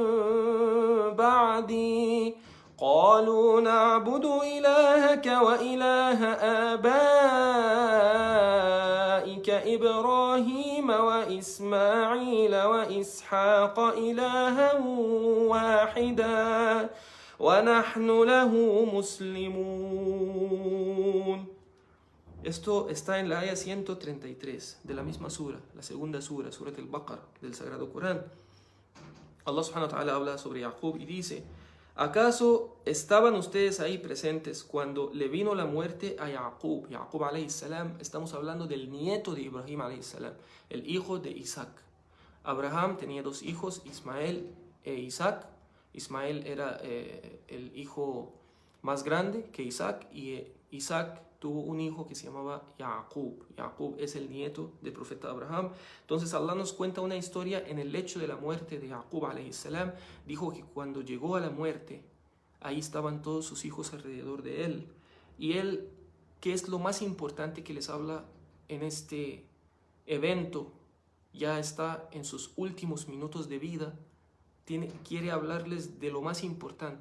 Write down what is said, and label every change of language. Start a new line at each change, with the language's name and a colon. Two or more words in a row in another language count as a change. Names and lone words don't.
Arabic: بعدي قالوا نعبد إلهك وإله آبائك إبراهيم وإسماعيل وإسحاق إلها واحدا ونحن له مسلمون.
Spanish: Esto está en la ayah 133 de la misma sura, la segunda sura, Surat al-Baqarah del Sagrado Corán. Allah
Arabic: سبحانه وتعالى
Spanish: habla sobre Jacob y dice: ¿acaso estaban ustedes ahí presentes cuando le vino la muerte a Jacob? Jacob
Arabic: عليه السلام,
Spanish: estamos hablando del nieto de Ibrahim
Arabic: عليه السلام,
Spanish: el hijo de Isaac. Abraham tenía dos hijos, Ismael e Isaac. Ismael era el hijo más grande que Isaac, y Isaac tuvo un hijo que se llamaba Jacob. Jacob es el nieto del profeta Abraham. Entonces Allah nos cuenta una historia en el lecho de la muerte de Jacob
Arabic: عليه السلام.
Spanish: Dijo que cuando llegó a la muerte, ahí estaban todos sus hijos alrededor de él. Y él, ¿qué es lo más importante que les habla en este evento? Ya está en sus últimos minutos de vida. Quiere hablarles de lo más importante.